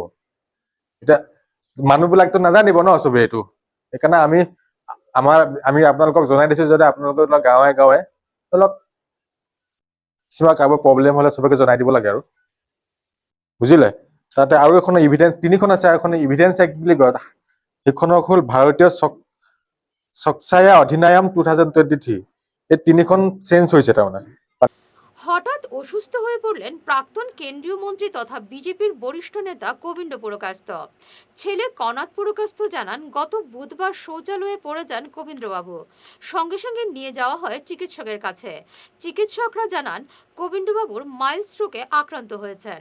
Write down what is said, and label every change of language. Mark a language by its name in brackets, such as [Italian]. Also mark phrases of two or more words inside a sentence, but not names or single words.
[Assamese] এতিয়া মানুহবিলাকতো নাজানিব ন চবেই এইটো, সেইকাৰণে আমি আপোনালোকক জনাই দিছো, যদি আপোনালোকৰ গাঁৱে গাঁৱে অলপ কিছুমান কাৰোবাৰ প্ৰব্লেম হ'লে চবকে জনাই দিব লাগে আৰু, বুজিলে। তাতে আৰু এখন ইভিডেন্স 3খন আছে, এখন [English] evidence act [Assamese] বুলি কয়, সেইখনক হ'ল ভাৰতীয় স্বচ্ছায়া অধিনিয়ম 2023। এই 3খন চেঞ্জ হৈছে তাৰমানে। [Bangla] হঠাৎ অসুস্থ হয়ে পড়লেন প্রাক্তন কেন্দ্রীয় মন্ত্রী তথা বিজেপির বরিষ্ঠ নেতা গোবিন্দ পুরকায়স্থ। ছেলে কনাদ পুরকায়স্থ জানান, গত বুধবার শৌচালয়ে পড়ে যান গোবিন্দবাবু। সঙ্গে সঙ্গে নিয়ে যাওয়া হয় চিকিৎসকের কাছে। চিকিৎসকরা জানান গোবিন্দবাবুর [English] mild stroke [Bangla] আক্রান্ত হয়েছেন।